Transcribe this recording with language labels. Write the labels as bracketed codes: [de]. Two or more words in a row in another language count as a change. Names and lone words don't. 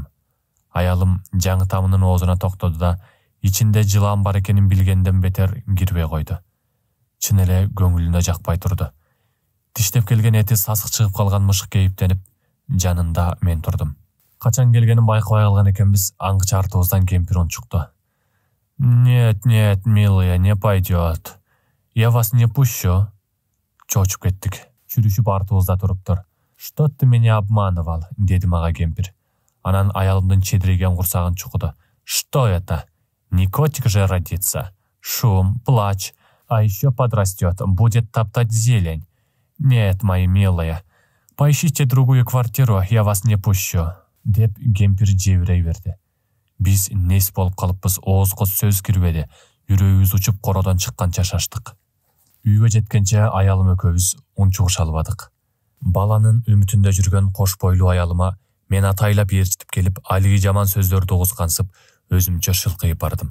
[ky] Аялым жаңы тамынын оозуна токтоду да, ичинде жылан бар экенин билгенден бетер кирбей койду. Чын эле көңүлүнө жакпай турду. Тиштеп келген эти сасык чыгып калган мышык кейиптенип, жанында мен турдум. Качан келгенин байкабай калган экенбиз, аңгыча артыбыздан кемпир унчукту. [ru] Нет, нет, милая, не пойдет. Я вас не пущу. [ky] Чочуп кеттик. Чүрүшүп артыбызда туруптур. [ru] Что ты меня обманывал, [ky] деди мага кемпир. Анан аялымдын чедиреген курсагын чукуду. [ru] Что это? Не котик же родится. Шум, плач. А еще подрастет, будет топтать зелень. Нет, мои милые. Поищите другую квартиру, я вас не пущу. [ky] Деп кемпир жебирей берди. Биз нес болуп калыппыз, оозго сөз кирбеди. Үрөйүбүз учуп кородон чыкканча шаштык. Үйгө жеткенче аялым экөөбүз унчугуш албадык. Баланын үмүтүндө жүргөн кош бойлуу аялыма мен атайлап ээрчитип келип, алиги жаман сөздөрдү угускансып, өзүмчө шылкыйып бардым.